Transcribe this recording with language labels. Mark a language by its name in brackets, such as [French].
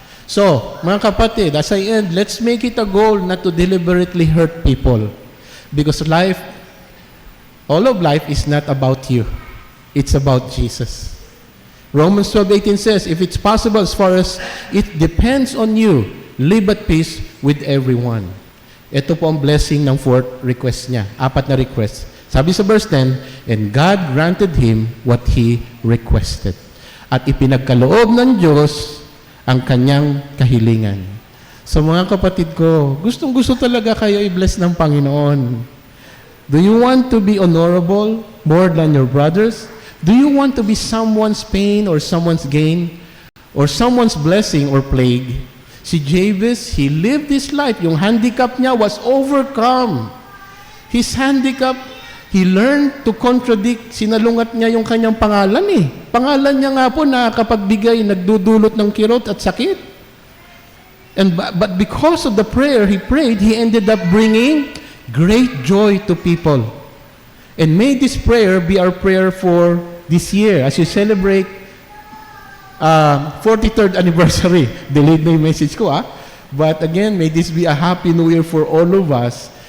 [English] So, [Filipino] mga kapatid, [English] as I end, let's make it a goal not to deliberately hurt people. Because life, all of life is not about you. It's about Jesus. Romans 12:18 says, if it's possible, as far as it depends on you, live at peace with everyone. [Filipino] Ito po ang blessing ng fourth request niya. 4 na request. Sabi sa [English] verse 10, and God granted him what he requested. [Filipino] At ipinagkaloob ng Diyos ang kanyang kahilingan. So mga kapatid ko, gustong-gusto talaga kayo i-bless ng Panginoon. [English] Do you want to be honorable more than your brothers? Do you want to be someone's pain or someone's gain? Or someone's blessing or plague? Si Jabez, he lived his life. [Filipino] Yung handicap niya [English] was overcome. His handicap, he learned to contradict. [Filipino] Sinalungat niya yung kanyang pangalan eh. Pangalan niya nga po nakakapagbigay, nagdudulot ng kirot at sakit. [English] But because of the prayer he prayed, he ended up bringing great joy to people. And may this prayer be our prayer for this year as you celebrate 43rd anniversary. Delayed [Filipino] na yung [English] message ko But again, may this be a happy new year for all of us.